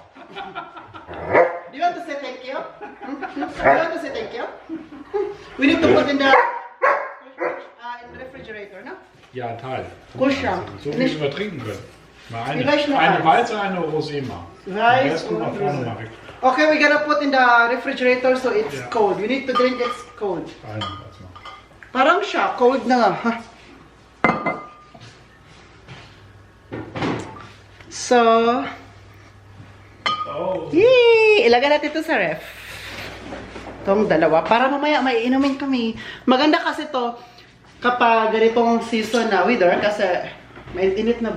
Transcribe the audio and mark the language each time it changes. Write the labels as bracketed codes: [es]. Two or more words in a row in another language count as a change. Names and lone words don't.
[en] Do you want to say thank you? Do you want to say thank you? We need to put in the refrigerator, no? [de] Ja, ein Teil. Kuscham. So wie wir trinken können. Mal Vielleicht noch eine eins. Weiße, eine Rosé mal. Weiß Den Rest und mal vorne Rosé. mal weg. [en] Okay, we're gonna put in the refrigerator so it's Yeah. cold. You need to drink it's cold. [de] Eine, warte mal. [tl] Parang siya, cold na nga. Ha? So, Oh. yay! Ilagay natin ito sa ref. Itong dalawa. Para mamaya may inumin kami. Maganda kasi to kapag ganitong season na weather kasi mainit na ba?